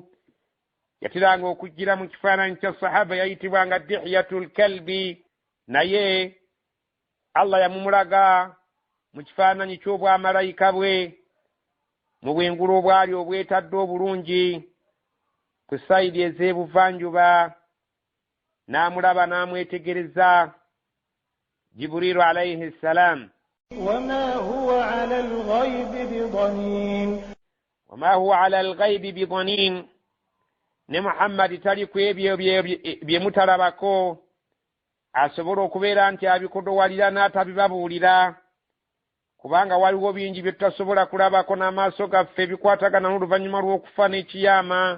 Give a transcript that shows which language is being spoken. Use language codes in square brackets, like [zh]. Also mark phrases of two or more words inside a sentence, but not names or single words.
[lg] yatiranga okujjira mu kifaananyi kya sahaba yayitibwanga Dihyatul Kalbi, naye Allah yamumulaga mu kifaananyi ky'obwamalayika bwe mu bwengulu obwali obwetadde obulungi ku sayidi ez'ebuvanjuba. n'amulaba n'amwetegereza Jibrilu [ar] عليه السلام. وما هو على الغيب بضنين, وما هو على الغيب بضنين, [lg] ne Muhammadi tali ku ebyo bye mutalabako asobola okubeera nti abikodowalira n'atabibabuulira, kubanga waliwo bingi bye tutasobola kulabako n'amaaso gaffe bikwatagana n'oluvannyuma lw'okufa n'ekiyama.